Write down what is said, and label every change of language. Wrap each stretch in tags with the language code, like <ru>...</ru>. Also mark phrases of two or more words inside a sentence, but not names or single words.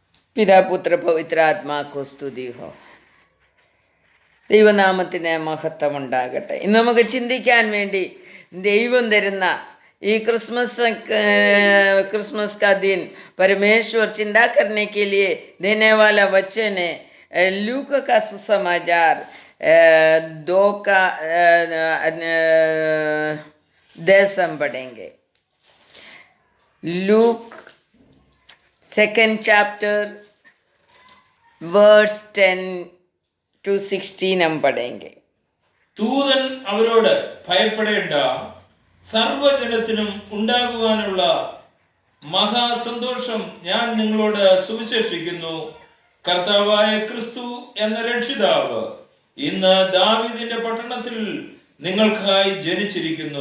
<hi>पितापुत्र पवित्रात्माओं को स्तुति हो.</hi> <ml>ദൈവനാമത്തിന് മഹത്വം ഉണ്ടാകട്ടെ. ഇന്ന് നമുക്ക് ചിന്തിക്കാൻ വേണ്ടി ദൈവം തരുന്ന ഈ</ml> <hi>क्रिसमस का दिन परमेश्वर चिंता करने के लिए देने वाला वचन है लूका का सुसमाचार 2 का 10 हम पढ़ेंगे. लूक</hi> <en>2nd chapter verse 10 to 16</en> <hi>हम पढ़ेंगे.</hi> <ml>ദൂതൻ അവരോട് ഭയപ്പെടേണ്ട, സർവ്വജനത്തിനും ഉണ്ടാകുവാനുള്ള മഹാസന്തോഷം ഞാൻ നിങ്ങളോട് സുവിശേഷിക്കുന്നു. കർത്താവായ ക്രിസ്തു എന്ന രക്ഷിതാവ് ഇന്ന് ദാവീദിന്റെ പട്ടണത്തിൽ നിങ്ങൾക്കായി ജനിച്ചിരിക്കുന്നു.</ml>